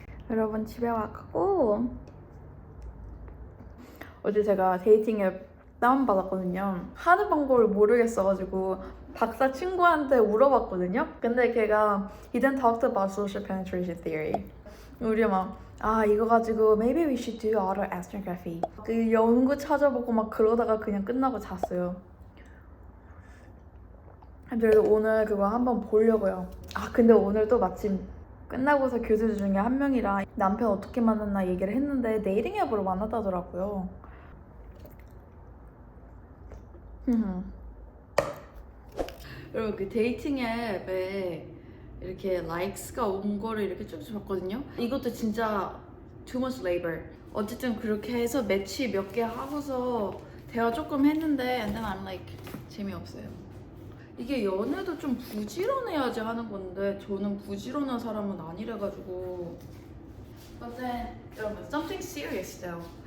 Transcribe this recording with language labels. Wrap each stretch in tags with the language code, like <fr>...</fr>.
<ko>여러분 집에 왔고 어제 제가 데이팅 앱 다운받았거든요. 하는 방법을 모르겠어가지고 박사 친구한테 물어봤거든요. 근데 걔가</ko> <en>He didn't talk about social penetration theory.</en> <ko>우리 막 이거 가지고</ko> <en>maybe we should do autoethnography.</en> <ko>그 연구 찾아보고 막 그러다가 그냥 끝나고 잤어요. 그래서 오늘 그거 한번 보려고요. 근데 오늘 또 마침 끝나고서 교수들 중에 한 명이랑 남편 어떻게 만났나 얘기를 했는데 데이팅 앱으로 만났다더라고요. 여러분 그 데이팅 앱에 이렇게 likes가 온 거를 이렇게 쭉쭉 봤거든요. 이것도 진짜</ko> <en>too much labor.</en> <ko>어쨌든 그렇게 해서 매치 몇 개 하고서 대화 조금 했는데</ko> <en>and then I'm like</en> <ko>재미없어요. 이게 연애도 좀 부지런해야지 하는 건데 저는 부지런한 사람은 아니래가지고</ko> <en>But then,</en> <ko>여러분</ko> <en>something serious though.</en>